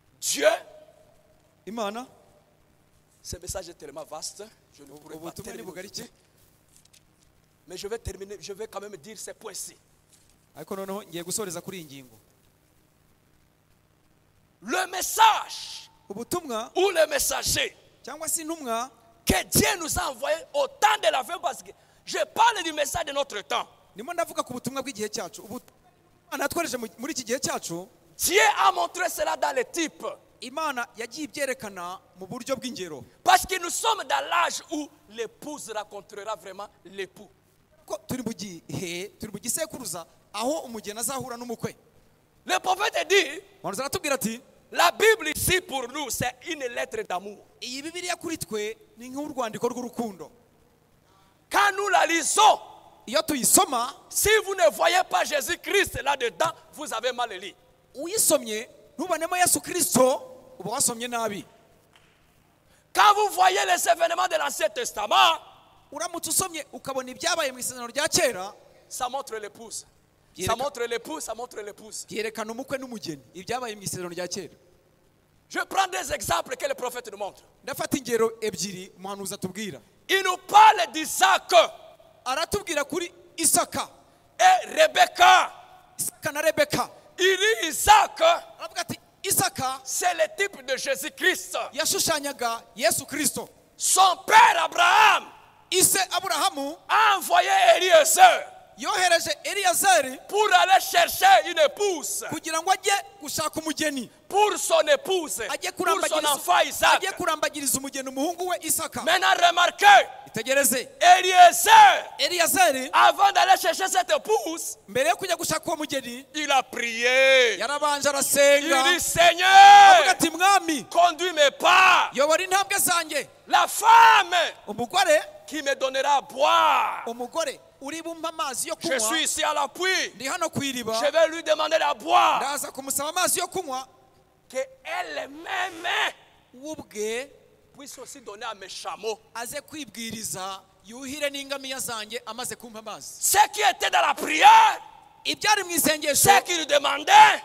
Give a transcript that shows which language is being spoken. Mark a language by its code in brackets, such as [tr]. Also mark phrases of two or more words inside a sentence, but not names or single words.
[fr] Dieu, [rw] imana [fr] ce message est tellement vaste, je ne pourrais pas [rw] ubutumwa ni [fr] terminer. [rw] bugari cyane [fr] Mais je vais terminer, je vais quand même dire ces points-ci. [rw] ariko noneho ngiye gusoreza kuri iyi ngingo. [fr] Le message [rw] Ubutumwa [fr] ou le messager [rw] cyangwa se intumwa [fr] que Dieu nous a envoyé au temps de la fin, parce que je parle du message de notre temps. [rw] ndimo ndavuga ku butumwa bw'igihe cyacu. Imana yatwohereje muri iki gihe cyacu. [fr] Dieu a montré cela dans les types. [rw] Imana yagiye ibyerekana mu buryo bw'ingero. [fr] Parce que nous sommes dans l'âge où l'épouse rencontrera vraiment l'époux. [rw] Ko turi mu gihe turi mu gisekuruza aho umugeni azahura n'umukwe. [fr] Le prophète dit, [rw] Umuhanuzi aratubwira ati [fr] la Bible ici pour nous, c'est une lettre d'amour. [rw] iyi Bibiliya kuri twe ni nk'urwandiko rw'urukundo. [fr] Quand nous la lisons, [rw] Iyo tuyisoma [fr] si vous ne voyez pas Jésus-Christ là-dedans, vous avez mal lu. [rw] uyisomye ntubonemo Yesu Kristo uba wasomye nabi. [fr] Quand vous voyez les événements de l'Ancien Testament, [rw] Uramutse usomye ukabona ibyabaye mu isezerano rya kera [fr] ça montre l'épouse. Ça montre l'épouse, ça montre l'épouse. [rw] byerekana umukwe n'umugeni ibyabaye mu isezerano rya kera. [fr] Je prends des exemples que le prophète nous montre. [rw] Ndafata ingero ebyiri umuhanuzi atubwira. [fr] Il nous parle d'Isaac [rw] Aratubwira kuri Isaka. [fr] et Rebecca. [rw] Isaka na Rebeka. [fr] Il dit Isaac, [rw] Aravuga ati Isaka [fr] c'est le type de Jésus-Christ. [rw] yashushanyaga Yesu Kristo. [fr] Son père Abraham [rw] Ise Aburahamu [fr] a envoyé Eliezer [rw] yohereje Eliyazari [fr] pour aller chercher une épouse kugira ngo ajye gushaka umugeni. pour son épouse, [rw] Ajye [fr] pour son enfant Isaac. [rw] kurambagiriza umugeni umuhungu we Isaka. [fr] Maintenant, remarquez, [rw] Itegereze [fr] Eliezer, [rw] Eliyazari [fr] avant d'aller chercher cette épouse, [rw] mbere yo kujya gushaka uwo mugeni [fr] il a prié. [rw] yarabanje [fr] Il [rw] arasenga [fr] dit, [rw] avuga [fr] Seigneur, [rw] ati mwami [fr] conduis mes pas. [rw] yobora intambwe zanjye. [fr] La femme [rw] Umugore [fr] qui me donnera à boire. [rw] umugore uri bumpa amazi yo [fr] Je [rw] kunywa [fr] suis ici à l'appui. [rw] ndi hano ku iriba [fr] Je vais lui demander à boire. [rw] ndaza kumusaba amazi yo kunywa [fr] Que elle-même [rw] we ubwe [fr] puisse aussi donner à mes chameaux. [rw] aze kwibwiriza yuhire n'ingamiya zanjye amaze kumpa amazi. [fr] Ce qui était dans la prière, [rw] ibyari mu isengesho [fr] ce qu'il demandait,